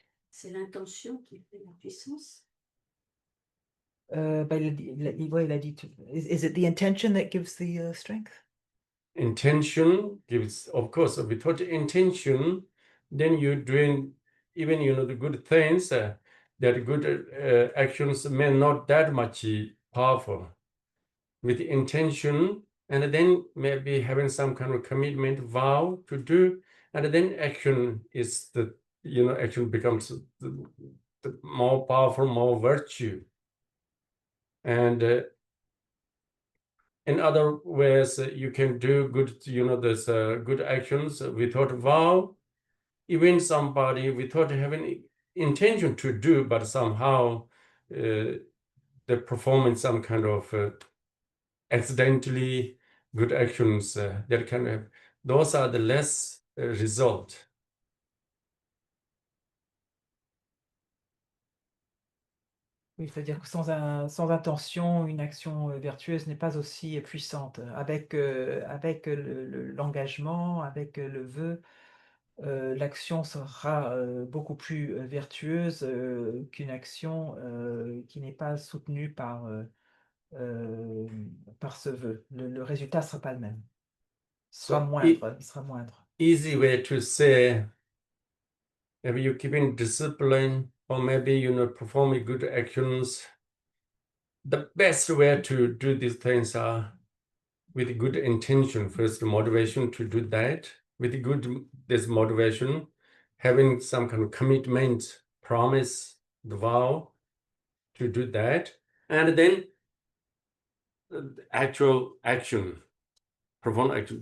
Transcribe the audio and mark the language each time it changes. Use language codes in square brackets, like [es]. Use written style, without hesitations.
[fr] C'est l'intention qui fait la puissance. Il a dit, [en] is it the intention that gives the strength? Intention gives, of course, without intention, then you're doing even the good things, that good actions may not that much powerful. With intention, and then maybe having some kind of commitment, vow to do, and then action is action becomes the more powerful, more virtue. And in other ways, you can do good, there's good actions without vow, even somebody without having intention to do, but somehow they performing some kind of accidentally good actions that can have, those are the less result. [fr] Oui, c'est-à-dire que sans intention, une action vertueuse n'est pas aussi puissante. Avec l'engagement, avec le vœu, l'action sera beaucoup plus vertueuse qu'une action qui n'est pas soutenue par ce vœu. Le résultat ne sera pas le même. Il sera moindre. [en] Easy way to say, if you keeping discipline, or maybe performing good actions, the best way to do these things are with good intention. First, motivation to do that. With this motivation, having some kind of commitment, promise, the vow to do that, and then actual action, perform action.